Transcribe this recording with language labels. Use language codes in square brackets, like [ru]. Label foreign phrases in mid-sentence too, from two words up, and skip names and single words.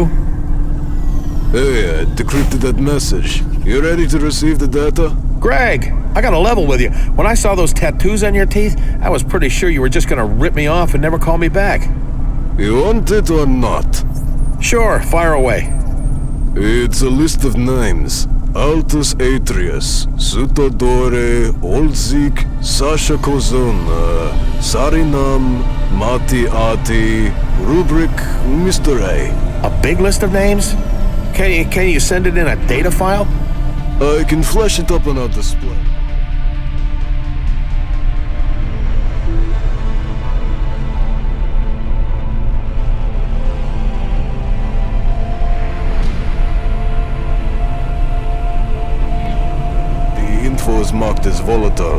[en] Hey, I decrypted that message. You ready to receive the data? Greg, I got a level with you. When I saw those tattoos on your teeth, I was pretty sure you were just gonna rip me off and never call me back. You want it or not? Sure, fire away. It's a list of names. Altus Atrius, Sutadore, Olzik, Sasha Curzona, Sarinam, Mati Ati, Rubric, Mr. A. A big list of names? Can you send it in a data file? I can flash it up on our display. The info is marked as volatile.